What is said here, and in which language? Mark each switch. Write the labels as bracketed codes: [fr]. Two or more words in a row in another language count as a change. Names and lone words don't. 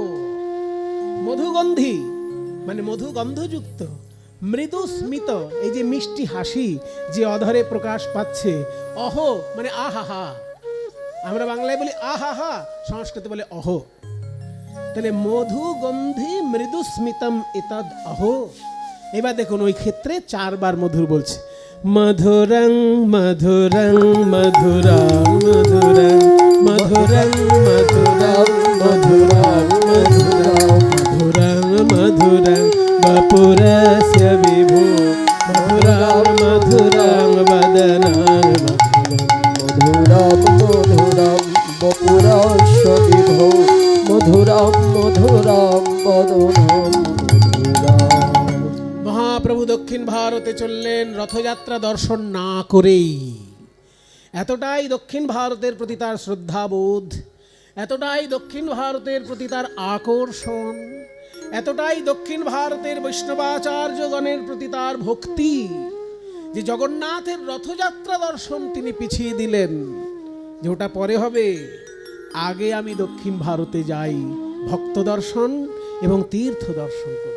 [bn] মধুগন্ধি মানে মধু গন্ধযুক্ত, মৃদু স্মিত এই যে মিষ্টি হাসি যে অধরে প্রকাশ পাচ্ছে, অহো মানে আহাহা। আমরা বাংলায় বলি আহাহা, সংস্কৃতে বলে অহো। [sa] তাহলে মধু গন্ধি মৃদু স্মিতম এতদ অহো। এবার দেখুন ওই ক্ষেত্রে 4 বার মধুর বলছে। মধুরং মধুরং মধুরং মধুরং মধুরং মধুরং মধুরং মধুরং মধুরং বপুরস্য বিভো মধুরং মধুরং বদনং মধুরম মধুরম বপুরস্য বিভো মধুরম মধুরম বদনম মধুরম। [bn] মহাপ্রভু দক্ষিণ ভারতে চললেন রথযাত্রা দর্শন না করেই। এতটাই দক্ষিণ ভারতের প্রতি তার শ্রদ্ধাবোধ এতটাই দক্ষিণ ভারতের প্রতি তার আকর্ষণ, এতটাই দক্ষিণ ভারতের বৈষ্ণবাচার্যগণের প্রতি তার ভক্তি, যে জগন্নাথের রথযাত্রা দর্শন তিনি পিছিয়ে দিলেন, যে ওটা পরে হবে, আগে আমি দক্ষিণ ভারতে যাই, ভক্ত দর্শন এবং তীর্থ দর্শন করব।